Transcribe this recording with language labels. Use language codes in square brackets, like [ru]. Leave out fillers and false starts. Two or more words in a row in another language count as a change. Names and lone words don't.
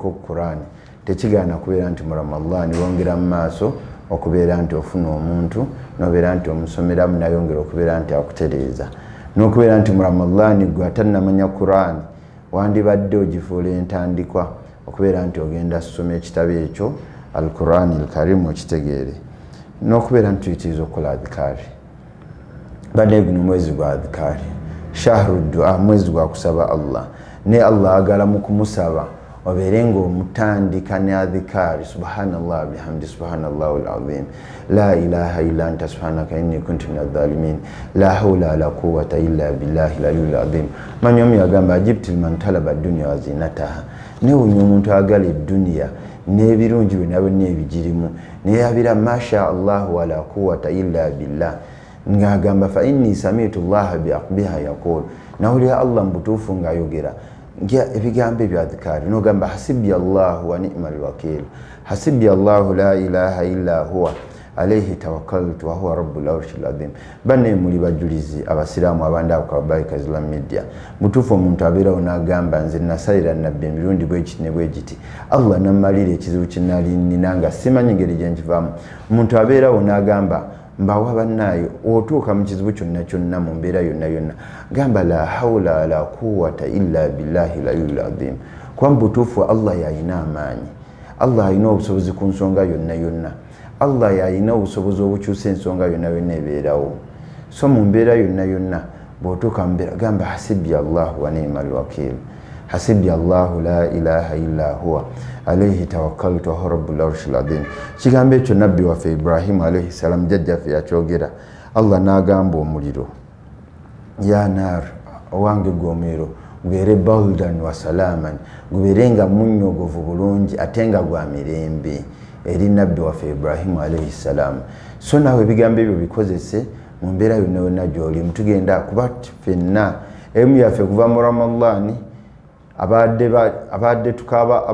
[lg] ku Qur'an, tekigaana kubeera nti mu Ramadani wongera mu maaso okubeera nti ofuna omuntu nobeera nti omusomeramu nayongera okubeera nti akutereeza n'okubeera nti mu Ramadani gwe atannamanya Qur'an wandibadde ogifuula entandikwa okubeera nti ogenda kusoma ekitabo ekyo [ar] القرآن الكريم [lg] okitegeere n'okubeera nti tuyitiriza okukola adhikaari badde guno mwezi gwa adhikaari shahru dua mwezi gwa kusaba Allah ne Allah agala mu kumusaba obeere ng'omutandika ne adhikaari [ar] سبحان الله وبحمده سبحان الله العظيم لا إله إلا أنت سبحانك إني كنت من الظالمين لا حول ولا قوة إلا بالله العلي العظيم [lg] manyomu yagamba [ar] عجبت من طلب الدنيا وزينتها [lg] ne omuntu agala eddunya n'ebirungi byonna byonna ebigirimu neyabira [ar] ما شاء الله ولا قوة إلا بالله [lg] ngagamba [ar] فإني سمعت الله بها يقول [lg] nawulira Allah mbutuufu ng'ayogera ebigambo ebyo adhikaari n'ogamba [ar] حسبي الله ونعم الوكيل حسبي الله لا إله إلا هو عليه توكلت وهو رب العرش العظيم [lg] banne muli bajulizi abasiraamu abanda akabaika Islam media mutuufu omuntu abeerawo n'agamba nze nasalira nabbi emirundi bwekiti ne bwekiti Allah nammalira ekizibu kye nali nnina nga simanyi ngeri gye nkivaamu omuntu abeerawo n'agamba mbawa bannaayo otuuka mu kizibu kyonna kyonna mu mbeera yonna yonna gamba la [ar] حول ولا قوة إلا بالله العلي العظيم [lg] kwa mbutuufu Allah yalina amaanyi Allah alina obusobozi ku nsonga yonna yonna Allah yalina obusobozi obukyusa ensonga yonna yonna ebeerawo so mu mbeera yonna yonna bw'otuuka mu mbeera gamba [ar] حسبي الله ونعم الوكيل حسبي الله لا إله إلا هو عليه توكلت وهو رب العرش العظيم [lg] kigambo ekyo nabbi waffe Ibrahim [ar] عليه السلام [lg] jjajjaffe yakyogera Allah n'agamba omuliro [ar] يا نار [lg] owange gw'omuliro gubeere [ar] بردا وسلاما [lg] gubeere nga munnyogovu bulungi ate nga gwa mirembe eri nabbi waffe Ibrahim [ar] عليه السلام [lg] so naawe ebigambo ebyo bikozese mu mbeera yonna yonna gy'olimu tugenda kuba ffenna emu yaffe kuva mu Ramadani abadde tukaba